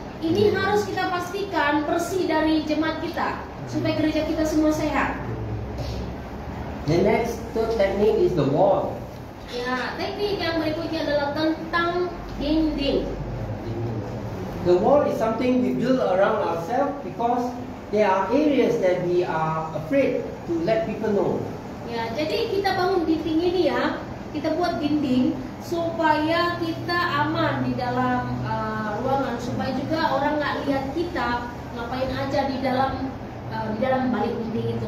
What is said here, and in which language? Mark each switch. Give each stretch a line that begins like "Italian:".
Indonesian: Ini harus kita pastikan bersih dari jemaat kita supaya gereja kita semua sehat.
English: The next third technique is the wall.
Indonesian: Ya, teknik yang berikutnya adalah tentang dinding.
English: The wall is something we build around ourselves because there are areas that we are afraid to let people know.
Indonesian: Ya, jadi kita bangun dinding ini ya, kita buat dinding supaya kita aman di dalam ruangan, supaya juga orang nggak lihat kita ngapain aja di dalam balik dinding itu.